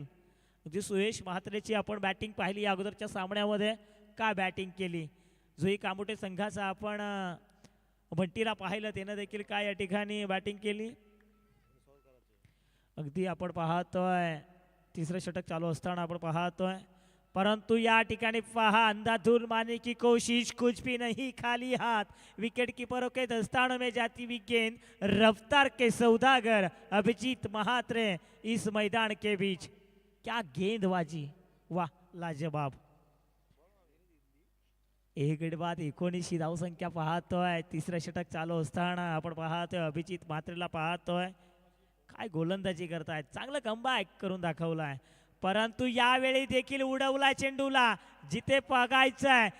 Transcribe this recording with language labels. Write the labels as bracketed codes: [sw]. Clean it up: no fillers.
[mr] म्हणजे सुयश म्हात्रेची आपण बॅटिंग पाहिली या अगोदरच्या सामन्यामध्ये. का बॅटिंग केली. जुई कामोटे संघाचा आपण भंटीला पाहिलं, त्यानं देखील काय या ठिकाणी बॅटिंग केली. अगदी आपण पाहतोय 3रं षटक चालू असताना आपण पाहतोय. परंतु या ठिकाणी पहा [hi] अंधाधुन मारने की कोशिश, कुछ भी नहीं खाली हाथ. विकेट कीपरों के दस्तानों में जाती हुई गेंद, रफ्तार के सौदागर अभिजीत म्हात्रे इस मैदान के बीच. क्या गेंदबाजी, वाह लाजवाब. [mr] 1 गडी बाद 19 धावसंख्या पाहतोय. 3रं षटक चालू असताना आपण पाहतोय अभिजित म्हात्रेला पाहतोय. काय गोलंदाजी करतायत. चांगलं कमबॅक करून दाखवलाय. परंतु यावेळी देखील उडवला चेंडूला जिथे बघायचंय.